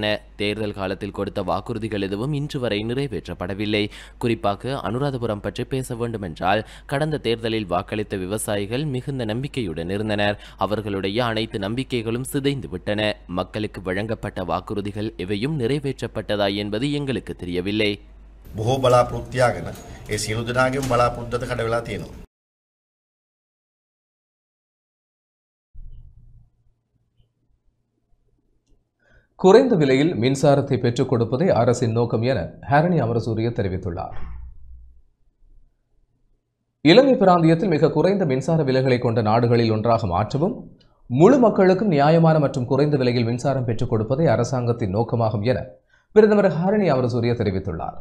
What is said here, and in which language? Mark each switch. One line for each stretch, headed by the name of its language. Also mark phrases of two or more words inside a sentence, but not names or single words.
Tamil: தேர்தல் காலத்தில் கொடுத்த வாக்குறுதிகள் எதுவும் இன்று வரை நிறைவேற்றப்படவில்லை. குறிப்பாக அனுராதபுரம் பற்றி பேச வேண்டுமென்றால் கடந்த தேர்தலில் வாக்களித்த விவசாயிகள் மிகுந்த நம்பிக்கையுடன் இருந்தனர். அவர்களுடைய அனைத்து நம்பிக்கைகளும் சிதைந்து விட்டன. மக்களுக்கு வழங்கப்பட்ட வாக்குறுதிகள் எவையும் நிறைவேற்றப்பட்டதா என்பது எங்களுக்கு தெரியவில்லை.
Sinhala: බොහෝ බලාපොරොත්තු තියාගෙන ඒ සියලු දෙනාගේම බලාපොරොත්තු කඩ වෙලා තියෙනවා.
Tamil: குறைந்த விலையில் மின்சாரத்தை பெற்றுக் கொடுப்பதே அரசின் நோக்கம் என ஹரணி அமரசூரிய தெரிவித்துள்ளார். இலங்கை பிராந்தியத்தில் மிக குறைந்த மின்சார விலைகளை கொண்ட நாடுகளில் ஒன்றாக மாற்றவும் முழு மக்களுக்கும் நியாயமான மற்றும் குறைந்த விலையில் மின்சாரம் பெற்றுக் கொடுப்பதே அரசாங்கத்தின் நோக்கமாகும் என பிரதமர் ஹரணி அமரசூரிய தெரிவித்துள்ளார்.